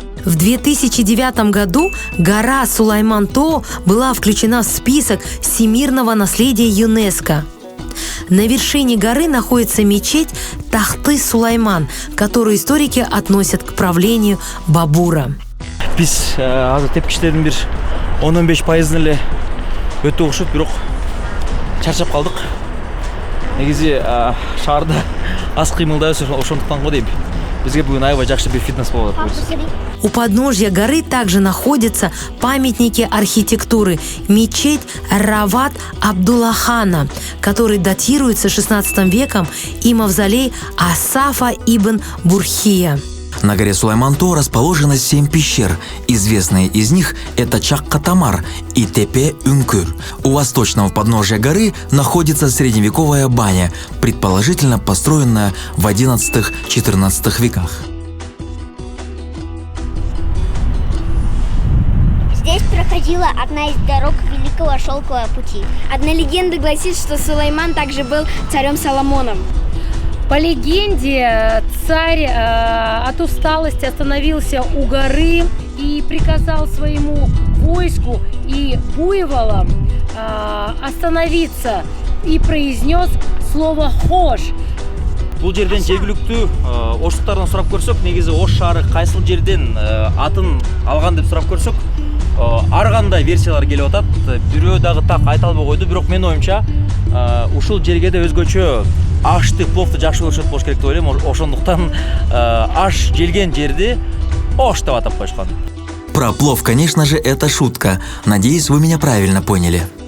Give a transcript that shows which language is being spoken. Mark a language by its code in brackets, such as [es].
[ru] В 2009 году гора Сулайман-Тоо была включена в список всемирного наследия ЮНЕСКО. На вершине горы находится мечеть Тахты-Сулайман, которую историки относят к правлению Бабура. [ky] Биз азыр тепкичтердин бир 10-15% эле өтө окшойт, бирок чарчап калдык. Негизи шаарда аз кыймылдайбыз, ошондуктан го дейм. Бизге бүгүн аябай жакшы бир фитнес болуп атат. [ru] У подножья горы также находятся памятники архитектуры, мечеть Рават Абдуллахана, который датируется 16 веком, и мавзолей Асафа ибн Бурхия. На горе Сулайман-Тоо расположено 7 пещер. Известные из них – это Чаккатамар и Тепе-Үңкүр. У восточного подножия горы находится средневековая баня, предположительно построенная в XI-XIV веках. Здесь проходила одна из дорог Великого Шелкового пути. Одна легенда гласит, что Сулайман также был царем Соломоном. По легенде, царь от усталости остановился у горы и приказал своему войску и буйволам остановиться и произнес слово «хош». [ky] Бул жерден жергиликтүү оштуктардан сурап көрсөк, негизи Ош шаары кайсыл жерден атын алган деп сурап көрсөк, ар кандай версиялар келип атат. Бирөө дагы так айта албай койду, бирок менин оюмча ушул жерге да өзгөчө ашты, пловду жакшы көрүшөт болуш керек деп ойлойм. Ошондуктан аш желген жерди Ош деп атап коюшкан. [ru] Про плов, конечно же, это шутка. Надеюсь, вы меня правильно поняли.